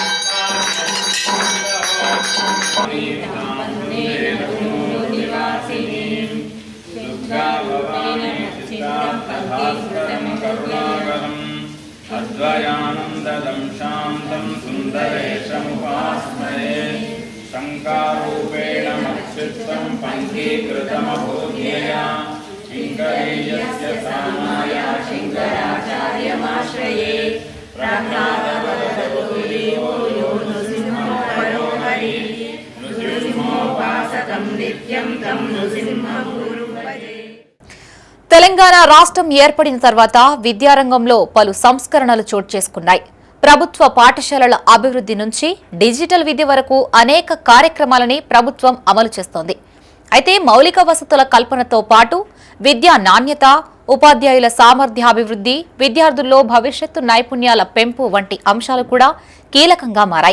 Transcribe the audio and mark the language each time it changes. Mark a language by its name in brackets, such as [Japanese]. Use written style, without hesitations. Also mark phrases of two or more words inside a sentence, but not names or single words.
[Sanskrit] నివాసి भास्करं करुणाकरम् अद्वयानन्ददं शान्तं सुन्दरेशमुपास्महे शङ्कारूपेण मत्स्यं पङ्कीकृतमभूध्यया किङ्करीयस्य सामाय शङ्कराचार्यमाश्रये प्रह्लादवदतुर्देवो यो नृसिंहो परो हरिः नृसिंहोपासकं नित्यं तं नृसिंहं गुरुं भजे। [Telugu] తెలంగాణ రాష్ట్రం ఏర్పడిన తర్వాత విద్యారంగంలో పలు సంస్కరణలు చోటు చేసుకున్నాయి. ప్రభుత్వ పాఠశాలల అభివృద్ధి నుంచి డిజిటల్ విద్య వరకు అనేక కార్యక్రమాలని ప్రభుత్వం అమలు చేస్తోంది. అయితే మౌలిక వసతుల కల్పనతో పాటు విద్యా నాణ్యత, ఉపాధ్యాయుల సామర్థ్యాభివృద్ధి, విద్యార్థుల్లో భవిష్యత్తు నైపుణ్యాల పెంపు వంటి అంశాలు కూడా కీలకంగా మారాయి.